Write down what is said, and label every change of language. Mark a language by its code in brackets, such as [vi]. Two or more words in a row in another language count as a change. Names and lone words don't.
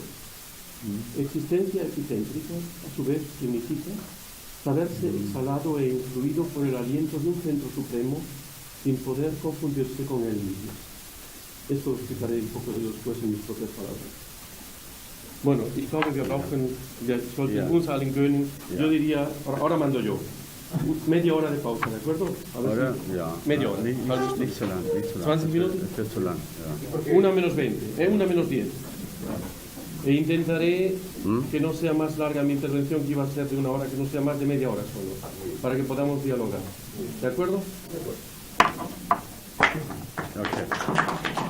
[es] Existencia epicéntrica, a su vez, significa saberse exhalado e influido por el aliento de un centro supremo sin poder confundirse con él mismo. Esto lo explicaré un poco después en mis propias palabras. Bueno, [de] ich glaube, wir sollten uns allen gönnen. [es] Yo diría, ahora mando yo, media hora de pausa, ¿de acuerdo? Ahora, ja. Media hora. [de] Nicht so lang, nicht so lang. 20 Minuten? Es wird zu lang, ja. [es] 1 menos 20, 1 menos 10. E intentaré que no sea más larga mi intervención, que iba a ser de 1 hora, que no sea más de media hora solo, para que podamos dialogar. ¿De acuerdo? Okay.